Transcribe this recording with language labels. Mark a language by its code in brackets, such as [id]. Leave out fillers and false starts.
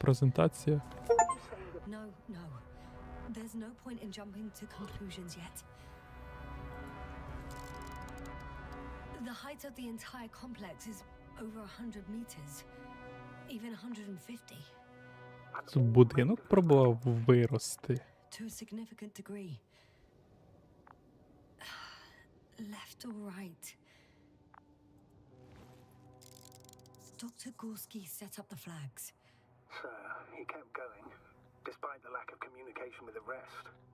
[uk] презентація? [en] No, no. There's no point in jumping to conclusions yet. The height of the entire complex is over 100 meters, even 150, [uk] Це будинок пробував вирости. [en] to a significant degree. Left or right? Dr. Gorski set up the flags. So he kept going, despite the lack of communication with the rest.